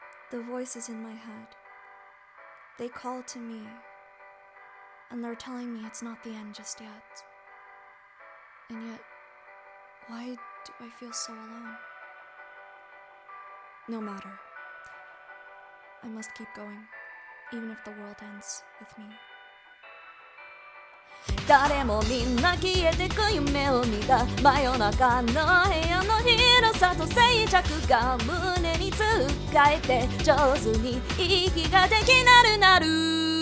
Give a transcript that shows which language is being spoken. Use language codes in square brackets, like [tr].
[en] The voices in my head They call to me and they're telling me it's not the end just yet And yet, why do I feel so alone? No matter. I must keep going, even if the world ends with me. [ja] 誰もみんな消えてく夢を見た真夜中の部屋の広さと静寂が胸につっかえて上手に息ができなるなる